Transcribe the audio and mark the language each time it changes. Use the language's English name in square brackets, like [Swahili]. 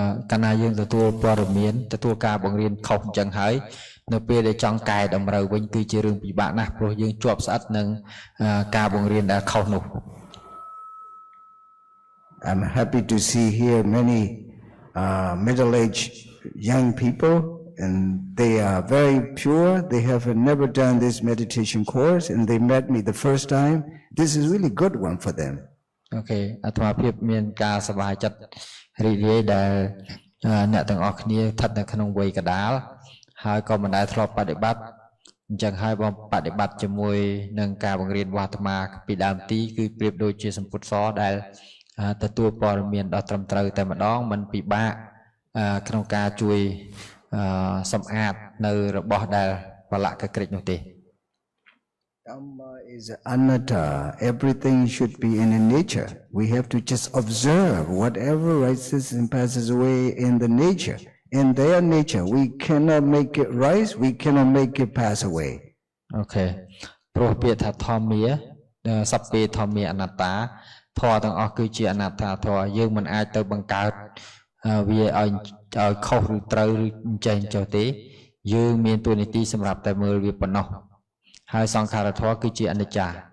[Khmer] កាលណាយើងទទួលព័ត៌មានទទួលការបង្រៀនខុសអញ្ចឹងហើយនៅពេលដែលចង់កែតម្រូវវិញគឺជារឿងពិបាកណាស់ព្រោះយើងជាប់ស្អិតនឹងការបង្រៀនដែលខុសនោះ [English] I'm happy to see here many middle-aged young people, and they are very pure. They have never done this meditation course, and they met me the first time. This is really good one for them. [Khmer] Okay, អាត្មាភាពមានការសប្បាយចិត្តរីករាយដែលអ្នកទាំងអស់គ្នាស្ថិតនៅក្នុងវ័យកណ្ដាលហើយក៏មិនដែលធ្លាប់បដិបត្តិអញ្ចឹងហើយបងបដិបត្តិជាមួយនឹងការបង្រៀនរបស់អាត្មាពីដើមទីគឺប្រៀបដូចជាសម្ពុទ្ធសដែលទទួលព័ត៌មានដ៏ត្រឹមត្រូវតែម្ដងមិនពិបាកក្នុងការជួយសម្អាតនៅរបស់ដែលបលៈកក្រិចនោះទេ [English] Dhamma is anatta. Everything should be in nature. We have to just observe whatever rises and passes away in the nature. In their nature, we cannot make it rise, we cannot make it pass away. Okay. [Khmer] ព្រោះពាក្យថាធម្មាសព្វេធម្មាអនត្តាធម៌ទាំងអស់គឺជាអនត្តាធម៌យើងមិនអាចទៅបង្កើតវាឲ្យខុសឬត្រូវឬចេញចុះទេយើងមានទួនាទីសម្រាប់តែមើលវាប៉ុណ្ណោះហើយសង្ខារធម៌គឺជាអនិច្ចា